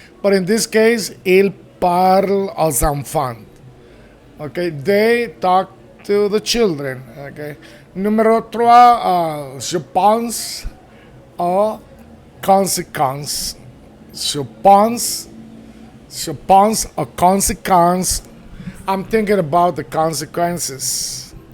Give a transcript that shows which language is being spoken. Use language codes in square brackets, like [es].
[en] But in this case, [fr] il parle aux enfants. [en] Okay, they talk to the children. Okay. [fr] Numéro 3, je pense aux conséquences. Je pense aux conséquences. [en] I'm thinking about the consequences.